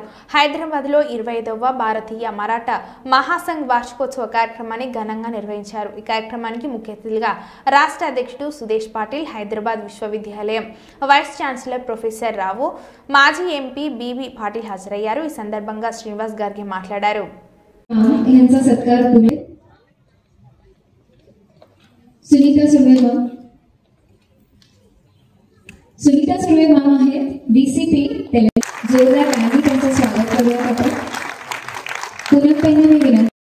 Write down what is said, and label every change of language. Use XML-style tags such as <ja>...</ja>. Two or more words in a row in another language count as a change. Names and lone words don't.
<te>హైదరాబాద్లో 25వ భారతీయ మరాఠా మహాసంఘ్ వార్షికోత్సవ కార్యక్రమాన్ని ఘనంగా నిర్వహించారు. ఈ కార్యక్రమానికి ముఖ్య అతిథిగా రాష్ట్ర అధ్యక్షుడు సుదేశ్ పాటిల్, హైదరాబాద్ విశ్వవిద్యాలయం వైస్ ఛాన్సలర్ ప్రొఫెసర్ రావు, మాజీ ఎంపీ బీబీ పాటిల్ హాజరయ్యారు. ఈ సందర్భంగా శ్రీనివాస్ గర్గే మాట్లాడారు.</te> <mr>सुनीता सुर्वे मामा आहेत डीसीपी जोरदार आणि त्यांचं स्वागत करूया आपण. पुन्हा पहिला मी विनंती</mr>